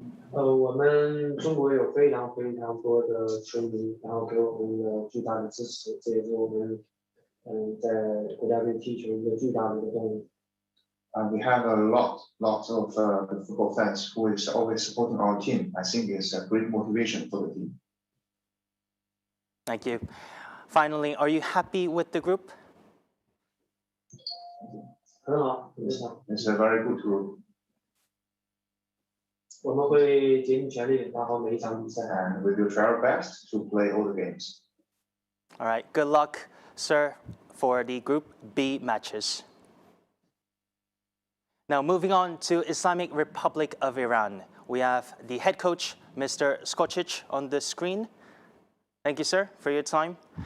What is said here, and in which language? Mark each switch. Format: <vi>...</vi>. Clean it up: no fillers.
<zh>我们中国有非常多的球迷，然后给我们的巨大的支持，这也是我们在国家队踢球一个巨大的动力。</zh> <en>We have lots of football fans who is always supporting our team. I think it's a great motivation for the team. Thank you. Finally, are you happy with the group?</en> <zh>很好，非常。</zh> <en>It's a very good group.</en> <zh>我们会竭尽全力打好每一场比赛。</zh> <en>And we will try our best to play all the games. All right. Good luck, sir, for the Group B matches. Now, moving on to Islamic Republic of Iran. We have the head coach, Mr. Skocic, on the screen. Thank you, sir, for your time.</en>